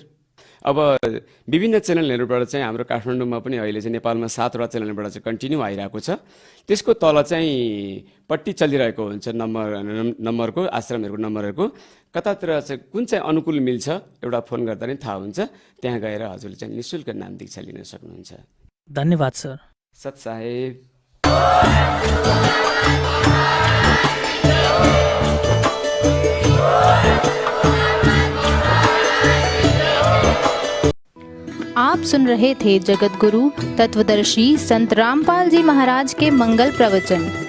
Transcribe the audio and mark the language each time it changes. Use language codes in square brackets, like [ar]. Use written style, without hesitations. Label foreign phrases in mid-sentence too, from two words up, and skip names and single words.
[ne] अब विभिन्न च्यानलहरूबाट चाहिँ हाम्रो काठमाडौँमा पनि अहिले चाहिँ नेपालमा 7वटा च्यानलबाट चाहिँ कन्टिन्यू आइरहेको छ। त्यसको तल चाहिँ पट्टी चलिरहेको हुन्छ नम्बरको आश्रमहरूको नम्बरहरूको कतातिर चाहिँ कुन चाहिँ अनुकूल मिल्छ एउटा फोन गर्दा नै थाहा हुन्छ। त्यहाँ गएर हजुरले चाहिँ निःशुल्क नाम दीक्षा लिन सक्नुहुन्छ। धन्यवाद सर। सत साहेब। [hi] आप सुन रहे थे जगतगुरु तत्वदर्शी संत रामपाल जी महाराज के मंगल प्रवचन।